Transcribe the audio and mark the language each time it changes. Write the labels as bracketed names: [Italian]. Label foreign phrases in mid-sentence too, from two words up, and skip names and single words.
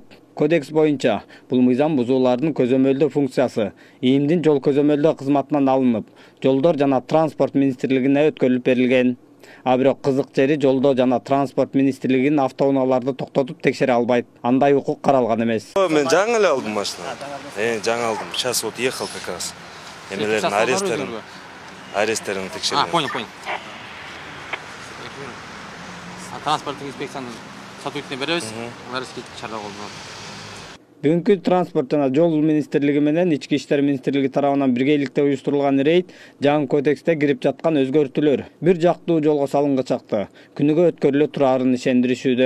[Kyrgyz] Кодекс боюнча бул мыйзам бузуулардын көзөмөлдөө функциясы ИИМдин жол көзөмөлдөө кызматынан алынып, жолдор жана транспорт министрлигине өткөрүлүп берилген. А бирок кызык жери жолдо жана транспорт министрлигинин автоунааларды токтотуп текшере албайт. Андай укук каралган эмес. Мен жаңы эле алдым машина. Жаңы алдым. [Russian] Сейчас вот ехал как раз. [Kyrgyz] Эмелердин аресттерин текшерген. [Russian] Понял. [Kyrgyz] Транспорттук инспекциянын сотрудникине беребиз. Алар ишке чара колдонот. Бүгүнкү транспорт жана жол министрлиги менен Ички иштер министрлиги тарабынан биргеликте уюштурулган рейд жаңы кодексте кирип жаткан өзгөртүүлөр бир жактуу жолго салынгычакты күнүгө өткөрүлө турарын ишендиришүүдө.